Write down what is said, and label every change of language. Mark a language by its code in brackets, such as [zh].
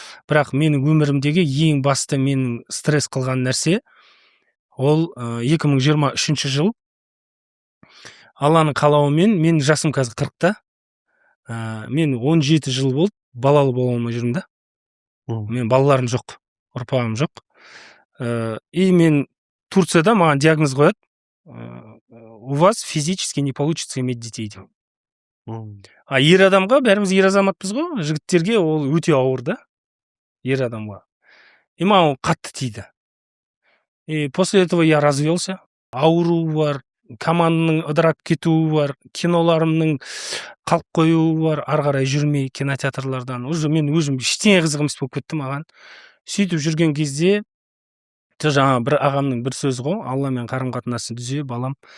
[kk] Бірақ менің өмірімдегі ең басты менің стресс қылған нәрсе ол 2023 жыл. Алланың қалауымен, мен жасым қазір 40-та. Мен 17 жыл болды балалы бола алмай жүрмін да. Мен балаларым жоқ, ұрпағым жоқ. И мен Турцияда маған диагноз қояды. [ru] У вас физически не получится иметь детей деп. [kk] А ер адамға, бәріміз ер азаматпыз ғой, жігіттерге ол өте ауыр да, ер адамға. И маған қатты тиді. [ru] И после этого я развелся. [kk] Ауру бар, команданың ыдырап кетуі бар, киноларымның қалып қоюы бар, ары қарай жүрмей кинотеатрлардан. Уже мен өзім ештеңе қызық емес болып кетті маған. Сөйтіп жүрген кезде жаңа бір ағамның бір сөзі ғой, Алламен қарым-қатынасын түзе, балам.